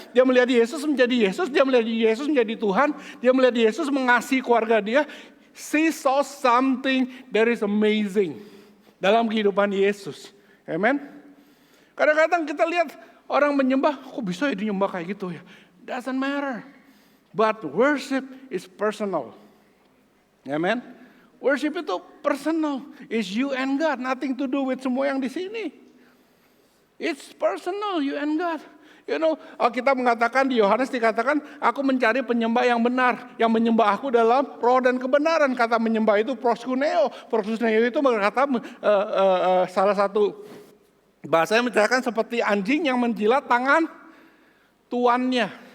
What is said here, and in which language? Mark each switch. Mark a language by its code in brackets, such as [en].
[id] Dia melihat Yesus menjadi Yesus. Dia melihat Yesus menjadi Tuhan. Dia melihat Yesus mengasihi keluarga dia. [en] She saw something that is amazing [id] dalam kehidupan Yesus. [en] Amen. [id] Kadang-kadang kita lihat orang menyembah. Kok bisa ya dia menyembah kayak gitu ya. [en] Doesn't matter. But worship is personal. Amen. [id] Worship itu personal. [en] It's you and God. Nothing to do with [id] semua yang di sini. [en] It's personal, you and God. You know, [id] kita mengatakan di Yohanes dikatakan, aku mencari penyembah yang benar, yang menyembah aku dalam roh dan kebenaran. Kata menyembah itu proskuneo. Proskuneo itu berkata salah satu bahasa yang menceritakan seperti anjing yang menjilat tangan tuannya.